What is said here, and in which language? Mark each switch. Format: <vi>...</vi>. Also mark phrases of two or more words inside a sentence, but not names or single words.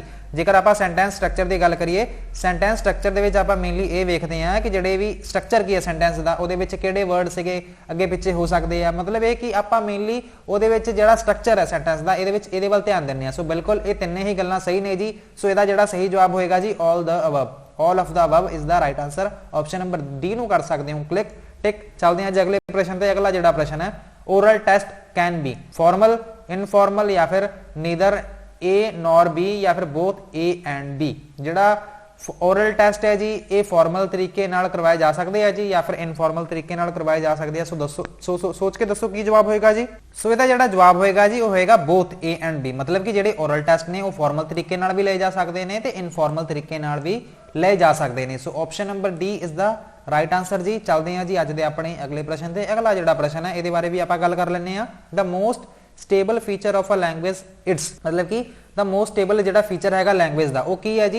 <pa>ਜੇਕਰ ਆਪਾਂ</pa> <en>sentence structure</en> <pa>ਦੀ ਗੱਲ ਕਰੀਏ,</pa> <en>sentence structure</en> <pa>ਦੇ ਵਿੱਚ ਆਪਾਂ ਮੇਨਲੀ ਇਹ ਵੇਖਦੇ ਹਾਂ ਕਿ ਜਿਹੜੇ ਵੀ ਸਟਰਕਚਰ ਕੀ ਹੈ ਸੈਂਟੈਂਸ ਦਾ, ਉਹਦੇ ਵਿੱਚ ਕਿਹੜੇ ਵਰਡ ਸੀਗੇ ਅੱਗੇ ਪਿੱਛੇ ਹੋ ਸਕਦੇ ਆ। ਮਤਲਬ ਇਹ ਕਿ ਆਪਾਂ ਮੇਨਲੀ ਉਹਦੇ ਵਿੱਚ ਜਿਹੜਾ ਸਟਰਕਚਰ ਹੈ ਸੈਂਟੈਂਸ ਦਾ ਇਹਦੇ ਵੱਲ ਧਿਆਨ ਦਿੰਦੇ ਆ। ਸੋ ਬਿਲਕੁਲ ਇਹ ਤਿੰਨੇ ਹੀ ਗੱਲਾਂ ਸਹੀ ਨੇ ਜੀ। ਸੋ ਇਹਦਾ ਜਿਹੜਾ ਸਹੀ ਜਵਾਬ ਹੋਏਗਾ ਜੀ</pa> <en>all the above. all of the above is the right answer। option number D</en> <pa>ਨੂੰ ਕਰ ਸਕਦੇ ਹੋ</pa> <en>click tick.</en> <pa>ਚੱਲਦੇ ਹਾਂ ਜੀ ਅਗਲੇ ਪ੍ਰਸ਼ਨ ਤੇ। ਅਗਲਾ ਜਿਹੜਾ ਪ੍ਰਸ਼ਨ ਹੈ,</pa> <en>oral test can be formal, informal</en> <pa>ਜਾਂ ਫਿਰ</pa> <en>neither A nor B</en> <pa>ਜਾਂ ਫਿਰ</pa> <en>both A and B।</en> <pa>ਜਿਹੜਾ</pa> <en>oral test</en> <pa>ਹੈ ਜੀ ਇਹ ਫਾਰਮਲ ਤਰੀਕੇ ਨਾਲ ਕਰਵਾਏ ਜਾ ਸਕਦੇ ਆ ਜੀ ਜਾਂ ਫਿਰ ਇਨਫਾਰਮਲ ਤਰੀਕੇ ਨਾਲ ਕਰਵਾਏ ਜਾ ਸਕਦੇ ਆ। ਸੋ ਦੱਸੋ, ਸੋਚ ਕੇ ਦੱਸੋ ਕੀ ਜਵਾਬ ਹੋਏਗਾ ਜੀ। ਸੋ ਇਹਦਾ ਜਿਹੜਾ ਜਵਾਬ ਹੋਏਗਾ ਜੀ ਉਹ ਹੋਏਗਾ</pa> <en>both A and B।</en> <pa>ਮਤਲਬ ਕਿ ਜਿਹੜੇ</pa> <en>oral test</en> <pa>ਨੇ ਉਹ ਫਾਰਮਲ ਤਰੀਕੇ ਨਾਲ ਵੀ ਲਏ ਜਾ ਸਕਦੇ ਨੇ ਤੇ ਇਨਫਾਰਮਲ ਤਰੀਕੇ ਨਾਲ ਵੀ ਲਏ ਜਾ ਸਕਦੇ ਨੇ।</pa> <en>so option number D is the right answer</en> <pa>ਜੀ। ਚੱਲਦੇ ਹਾਂ ਜੀ ਅੱਜ ਦੇ ਆਪਣੇ ਅਗਲੇ ਪ੍ਰਸ਼ਨ ਤੇ। ਅਗਲਾ ਜਿਹੜਾ ਪ੍ਰਸ਼ਨ ਹੈ ਇਹਦੇ ਬਾਰੇ ਵੀ ਆਪਾਂ ਗੱਲ ਕਰ ਲੈਂਦੇ ਆ।</pa> <en>the most stable feature of a language it's,</en> <pa>ਮਤਲਬ ਕਿ</pa> <en>the most stable</en> <pa>ਜਿਹੜਾ ਫੀਚਰ ਹੈਗਾ ਲੈਂਗੁਏਜ ਦਾ ਉਹ ਕੀ ਹੈ ਜੀ?</pa>